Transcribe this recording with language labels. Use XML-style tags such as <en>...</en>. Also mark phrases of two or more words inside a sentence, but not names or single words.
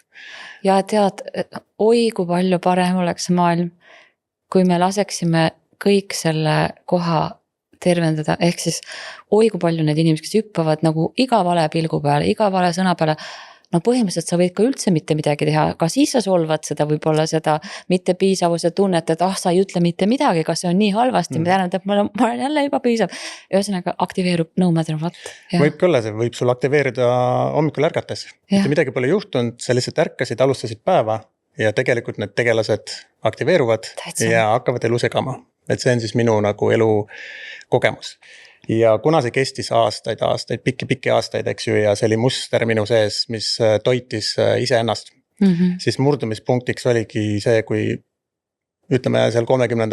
<et>Ja tead, oi kui palju parem oleks maailm, kui me laseksime kõik selle koha tervendada, ehk siis oi kui palju need inimesed, kes hüppavad nagu iga vale pilgu peale, iga vale sõna peale, no põhimõtteliselt sa võid ka üldse mitte midagi teha, ka siis sa solvad seda võib-olla seda mitte piisavuse tunnet, et sa ei ütle mitte midagi, kas see on nii halvasti, ma tean, et ma olen jälle juba piisav. Ühesõnaga aktiveerub</et> <en>no matter what.</en> <et>Võib küll, see võib sul aktiveerida hommikul ärgates. Mitte midagi pole juhtunud, sa lihtsalt ärkasid, alustasid päeva ja tegelikult need tegelased aktiveeruvad ja hakkavad elu segama. Et see on siis minu nagu elu kogemus. Ja kuna see kestis aastaid, pikki aastaid, eks ju, ja see oli muster minu sees, mis toitis iseennast, siis murdumispunktiks oligi see, kui ütleme seal 30.</et>